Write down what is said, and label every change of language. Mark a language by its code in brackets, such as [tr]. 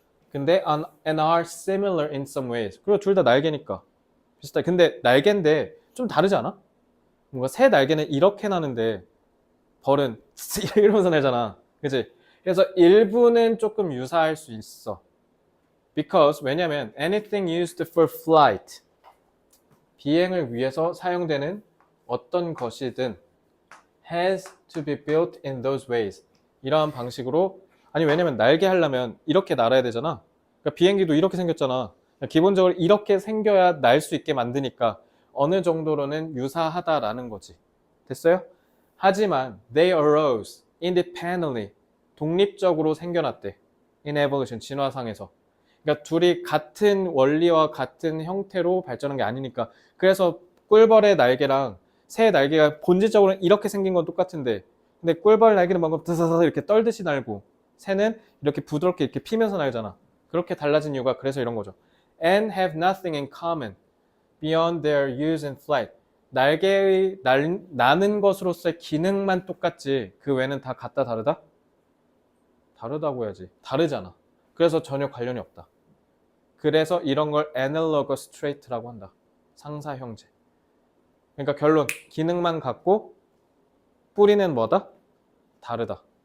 [ko] 근데 [en] and are similar in some ways. [ko] 그리고 둘 다 날개니까 비슷해. 근데 날개인데 좀 다르지 않아? 뭔가 새 날개는 이렇게 나는데 벌은 이러면서 내잖아. 그치? 그래서 일부는 조금 유사할 수 있어. [en] Because [ko] 왜냐면 [en] anything used for flight, [ko] 비행을 위해서 사용되는 어떤 것이든 [en] has to be built in those ways. [ko] 이러한 방식으로. 아니 왜냐면 날개 하려면 이렇게 날아야 되잖아. 그러니까 비행기도 이렇게 생겼잖아. 기본적으로 이렇게 생겨야 날 수 있게 만드니까 어느 정도로는 유사하다라는 거지. 됐어요? 하지만 [en] they arose independently. [ko] 독립적으로 생겨났대. [en] in evolution, [ko] 진화상에서. 그러니까 둘이 같은 원리와 같은 형태로 발전한 게 아니니까. 그래서 꿀벌의 날개랑 새의 날개가 본질적으로 이렇게 생긴 건 똑같은데, 근데 꿀벌 날개는 뭔가 드서서 이렇게 떨듯이 날고 새는 이렇게 부드럽게 이렇게 피면서 날잖아. 그렇게 달라진 이유가 그래서 이런 거죠. [en] And have nothing in common beyond their use in flight. [ko] 날개의 나는 것으로서의 기능만 똑같지 그 외에는 다 같다 다르다? 다르다고 해야지. 다르잖아. 그래서 전혀 관련이 없다. 그래서 이런 걸 analogous trait라고 한다. 상사 형제. 그러니까 결론, 기능만 같고 뿌리는 뭐다? 다르다.